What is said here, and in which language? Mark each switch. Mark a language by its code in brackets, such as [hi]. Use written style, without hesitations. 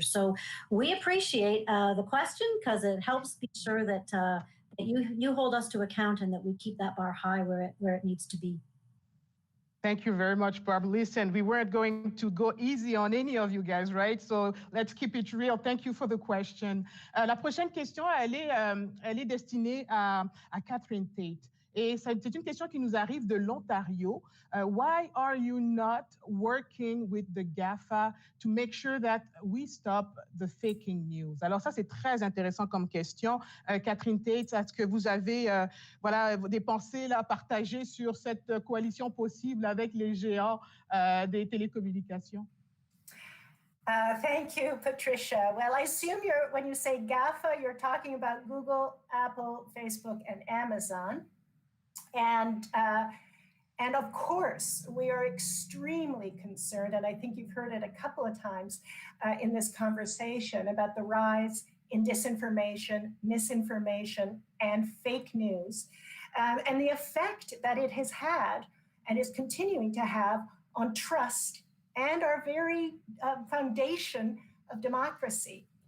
[en] So we appreciate the question, because it helps be sure that you hold us to account and that we keep that bar high where it needs to be. Thank you very much, Barb. Listen, we weren't going to go easy on any of you guys, right? So let's keep it real. Thank you for the question. [fr] La prochaine question, elle est destinée à Catherine Tate. Et c'est une question qui nous arrive de l'Ontario. [en] Why are you not working with the GAFA to make sure that we stop the faking news? [fr] Alors ça, c'est très intéressant comme question. Catherine Tate, est-ce que vous avez des pensées là, partagées sur cette coalition possible avec les géants des télécommunications? [en] Thank you, Patricia. Well, I assume when you say GAFA, you're talking about Google, Apple, Facebook, and Amazon. And of course, we are extremely concerned, and I think you've heard it a couple of times in this conversation, about the rise in disinformation, misinformation, and fake news, and the effect that it has had and is continuing to have on trust and our very foundation of democracy.